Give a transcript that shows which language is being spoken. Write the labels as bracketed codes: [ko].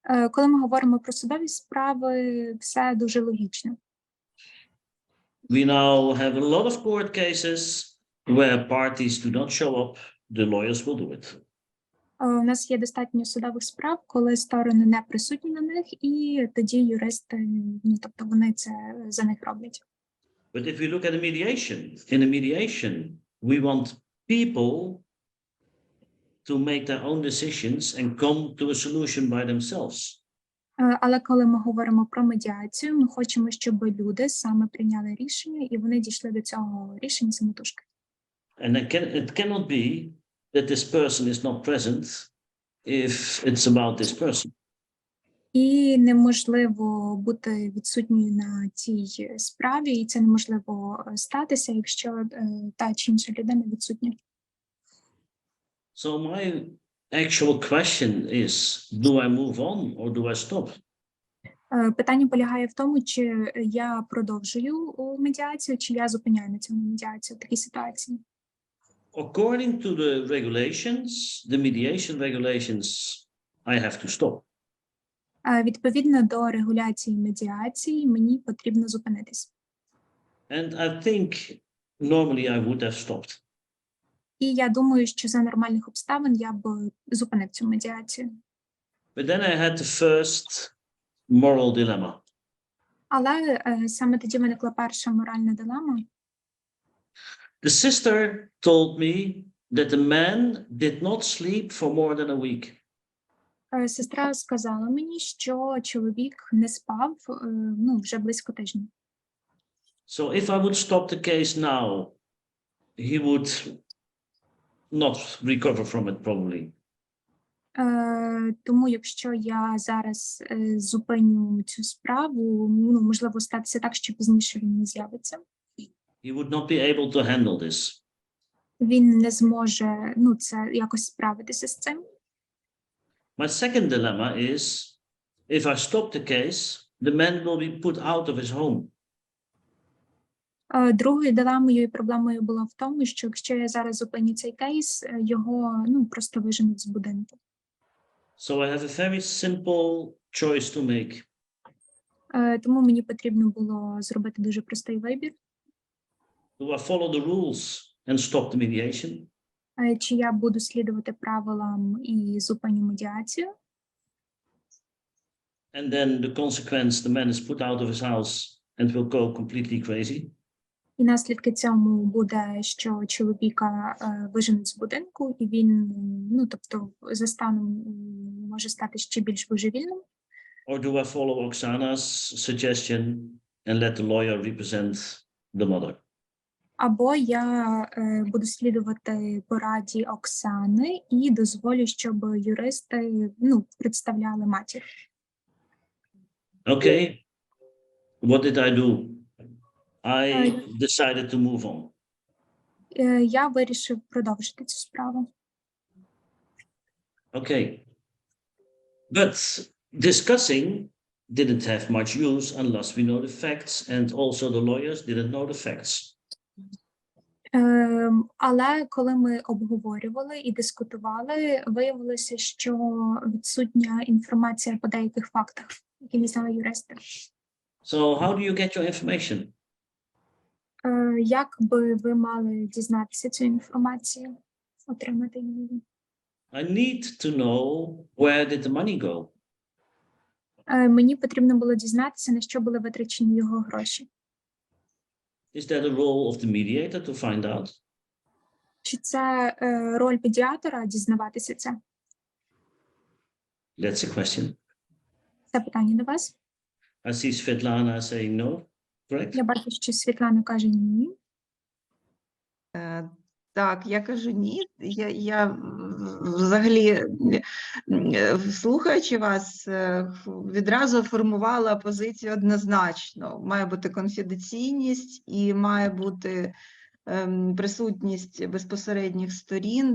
[uk] Коли ми говоримо про судові справи, все дуже логічно. [en] We now have a lot of court cases where parties do not show up, the lawyers will do it. [uk] У нас є достатньо судових справ, коли сторони не присутні на них, і тоді юристи, ну, тобто вони це за них роблять. [en] But if we look at a mediation, in a mediation, we want people to make their own decisions and come to a solution by themselves. [uk] Але коли ми говоримо про медіацію, ми хочемо, щоб люди саме прийняли рішення і вони дійшли до цього рішення самотужки. [en] And it cannot be that this person is not present if it's about this person. [uk] І неможливо бути відсутньою на цій справі, і це неможливо статися, якщо та чи інша людина відсутня. [en] So my actual question is, do I move on or do I stop? [uk] Питання полягає в тому, чи я продовжую медіацію, чи я зупиняю на цьому медіацію в такій ситуації. [en] According to the regulations, the mediation regulations, I have to stop. [uk] Відповідно до регуляції медіації, мені потрібно зупинитись. [en] And I think normally I would have stopped. [uk] І я думаю, що за нормальних обставин я б зупинив цю медіацію. [en] But then I had the first moral dilemma. [uk] Але саме тоді виникла перша моральна дилема. [en] The sister told me that the man did not sleep for more than a week. [uk] Сестра сказала мені, що чоловік не спав вже близько тижня. [en] So if I would stop the case now, he would not recover from it probably. [uk] Тому якщо я зараз зупиню цю справу, можливо статися так, що пізніше він не з'явиться. [en] He would not be able to handle this. [uk] Він не зможе, це якось справитися з цим. [en] My second dilemma is, if I stop the case, the man will be put out of his home. [uk] Другою дилемою і проблемою було в тому, що якщо я зараз зупиню цей кейс, його просто виженуть з будинку. [en] So I have a very simple choice to make. [uk] Тому мені потрібно було зробити дуже простий вибір. [en] Do I follow the rules and stop the mediation? [uk] Чи я буду слідувати правилам і зупиню медіацію? [en] And then the consequence, the man is put out of his house and will go completely crazy. [uk] І наслідки цьому буде, що чоловіка виженуть з будинку, і він, за станом може стати ще більш божевільним. [en] Or do I follow Oksana's suggestion and let the lawyer represent the mother? [uk] Або я буду слідувати пораді Оксани і дозволю, щоб юристи, представляли матір. [en] Okay. What did I do? I decided to move on. [uk] Я вирішив продовжити цю справу. [en] Okay. But discussing didn't have much use unless we know the facts, and also the lawyers didn't know the facts. [uk] Але коли ми обговорювали і дискутували, виявилося, що відсутня інформація по деяких фактах, які не знали юристи. [en] So how do you get your information? [uk] Як би ви мали дізнатися цю інформацію, отримати її? [en] I need to know where did the money go? [uk] Мені потрібно було дізнатися, на що були витрачені його гроші. [en] Is that a role of the mediator to find out? [uk] Чи це роль медіатора дізнаватися це? [en] That's a question. [uk] Це питання до вас. [en] I see Svetlana saying no, correct? [uk] Я бачу, що Світлана каже ні. Так, я кажу ні. Я взагалі, слухаючи вас, відразу формувала позицію однозначно. Має бути конфіденційність і має бути присутність безпосередніх сторін.